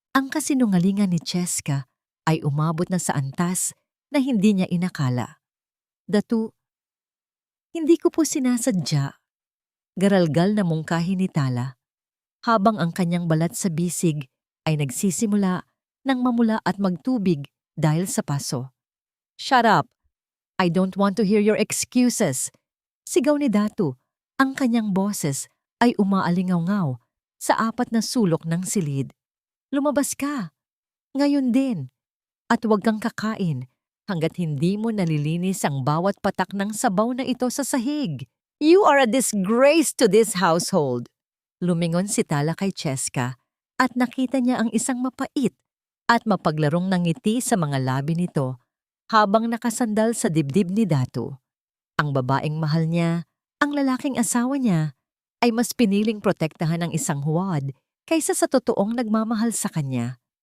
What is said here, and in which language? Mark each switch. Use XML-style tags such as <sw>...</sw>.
<tl>Ang kasinungalingan ni Cheska ay umabot na sa antas na hindi niya inakala. Datu, hindi ko po sinasadya. Garalgal na mungkahi ni Tala, habang ang kanyang balat sa bisig ay nagsisimula ng mamula at magtubig dahil sa paso.</tl> <en>Shut up! I don't want to hear your excuses.</en> <tl>Sigaw ni Datu, ang kanyang boses ay umaalingaw-ngaw sa apat na sulok ng silid. Lumabas ka! Ngayon din! At huwag kang kakain hanggat hindi mo nalilinis ang bawat patak ng sabaw na ito sa sahig.</tl> <en>You are a disgrace to this household.</en> <tl>Lumingon si Tala kay Cheska at nakita niya ang isang mapait at mapaglarong ngiti sa mga labi nito habang nakasandal sa dibdib ni Datu. Ang babaeng mahal niya, ang lalaking asawa niya, ay mas piniling protektahan ng isang huwad kaysa sa totoong nagmamahal sa kanya.</tl>